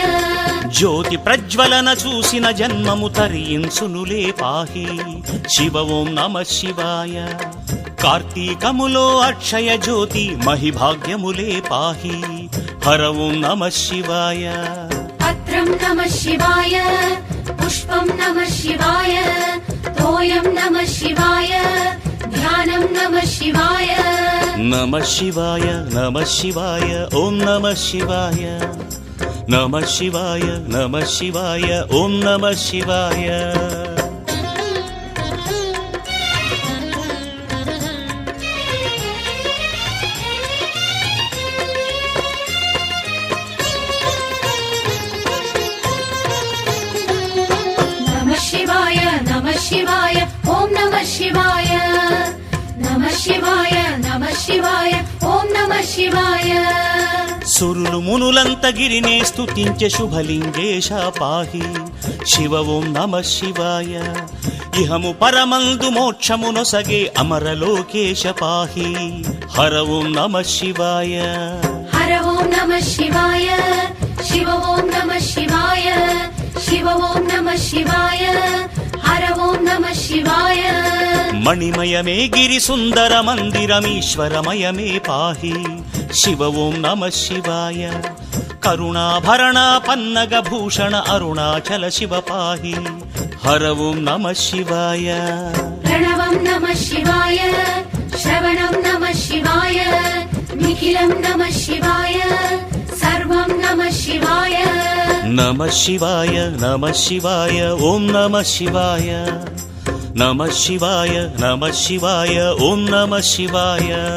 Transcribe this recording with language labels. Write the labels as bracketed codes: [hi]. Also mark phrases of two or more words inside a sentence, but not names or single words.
[te] జ్యోతి ప్రజ్వలన చూసిన జన్మము తరించునులే [sa] पाहि शिव ओं नमः शिवाय [te] కార్తీకములో అక్షయ జ్యోతి మహిభాగ్యములే [sa] पाहि हर ओं नमः शिवाय पत्रं नमः शिवाय पुष्पं नमः शिवाय तोयं नमः शिवाय ध्यानं नमः शिवाय नमः शिवाय नमः शिवाय ॐ नमः शिवाय नमः शिवाय नमः शिवाय ॐ नमः शिवाय नमः शिवाय नमः शिवाय ॐ नमः शिवाय नमः शिवाय नमः शिवाय ॐ नमः शिवाय [te] సురులు మునులంత గిరినే స్తుతించే శుభలింగేశ [sa] पाहि शिव ओं नमः शिवाय [te] ఇహము పరమందు మోక్షమునొసగే అమరలోకేశ [sa] पाहि हर ओं नमः शिवाय हर ॐ नमः शिवाय शिव ॐ नमः शिवाय शिव ॐ नमः शिवाय हर ॐ नमः शिवाय [te] మణిమయమే గిరి సుందర మందిరమీశ్వరమయమే [sa] पाहि शिव ओं नमः शिवाय [te] కరుణాభరణ పన్నగ భూషణ అరుణాచల శివ [sa] पाहि हर ओं नमः शिवाय प्रणवं नमः शिवाय श्रवणं नमः शिवाय निखिलं नमः शिवाय सर्वं नमः शिवाय नमः शिवाय नमः शिवाय ॐ नमः शिवाय नमः शिवाय नमः शिवाय ॐ नमः शिवाय